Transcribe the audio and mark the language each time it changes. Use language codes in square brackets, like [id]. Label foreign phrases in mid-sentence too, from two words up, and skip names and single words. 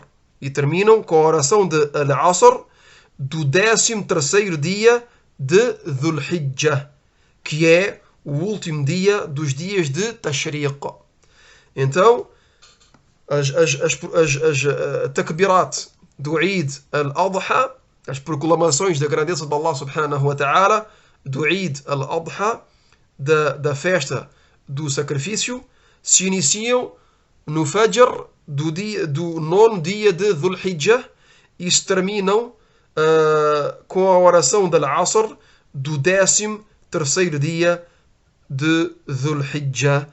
[pt] E terminam com a oração de Al-Asr do 13º dia de Dhul Hijjah, que é o último dia dos dias de Tashriq. Então, as takbirat do Eid al-Adha, as proclamações da grandeza de Allah [ar] سبحانه وتعالى, [pt] do Eid al-Adha, da festa do sacrifício, se iniciam no Fajr do 9º dia de Dhul Hijjah e se terminam com a oração da Al-Asr do 13º dia de Dhul Hijjah.